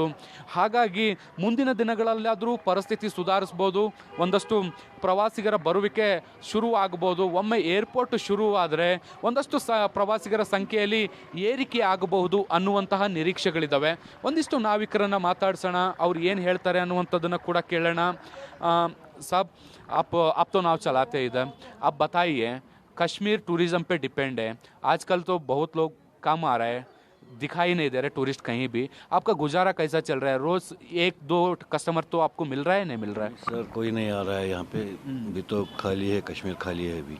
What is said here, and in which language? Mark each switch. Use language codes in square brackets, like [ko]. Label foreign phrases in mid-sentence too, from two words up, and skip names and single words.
[kn] ಹಾಗಾಗಿ ಮುಂದಿನ ದಿನಗಳಲ್ಲಾದರೂ ಪರಿಸ್ಥಿತಿ ಸುಧಾರಿಸ್ಬೋದು, ಒಂದಷ್ಟು ಪ್ರವಾಸಿಗರ ಬರುವಿಕೆ ಶುರು ಆಗ್ಬೋದು. ಒಮ್ಮೆ ಏರ್ಪೋರ್ಟ್ ಶುರುವಾದರೆ ಒಂದಷ್ಟು ಪ್ರವಾಸಿಗರ ಸಂಖ್ಯೆಯಲ್ಲಿ ಏರಿಕೆ ಆಗಬಹುದು ಅನ್ನುವಂತಹ ನಿರೀಕ್ಷೆಗಳಿದ್ದಾವೆ. ಒಂದಿಷ್ಟು ನಾವಿಕರನ್ನು ಮಾತಾಡ್ಸೋಣ, ಅವ್ರು ಏನು ಹೇಳ್ತಾರೆ ಅನ್ನುವಂಥದ್ದನ್ನು ಕೂಡ ಕೇಳೋಣ. ಸಾಬ್, [hi] आप तो नाव चलाते इधर, आप बताइए, कश्मीर टूरिज़्म पे डिपेंड है. आजकल तो बहुत लोग कम आ रहा है, दिखाई नहीं दे रहे टूरिस्ट कहीं भी. आपका गुजारा कैसा चल रहा है? रोज़ 1-2 कस्टमर तो आपको मिल रहा है, नहीं मिल रहा है? सर कोई नहीं आ रहा है यहाँ पे. अभी तो खाली है, कश्मीर खाली है अभी.